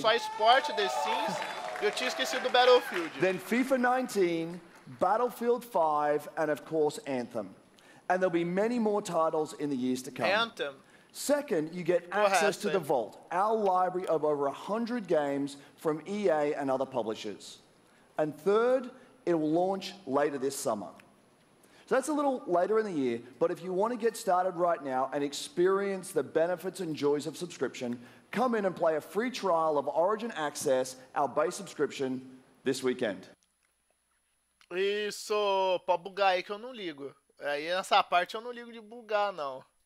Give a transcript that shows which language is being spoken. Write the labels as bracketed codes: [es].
[pt] Só esporte, The Sims, e eu tinha esquecido do Battlefield. [en] Then FIFA 19, Battlefield 5, and of course Anthem. And there'll be many more titles in the years to come. Anthem. Second, you get access to the Vault, our library of over 100 games from EA and other publishers. And third, it will launch later this summer. So that's a little later in the year, but if you want to get started right now and experience the benefits and joys of subscription, come in and play a free trial of Origin Access, our base subscription, this weekend. [pt] Isso, pode bugar aí que eu não ligo. Aí nessa parte eu não ligo de bugar, não.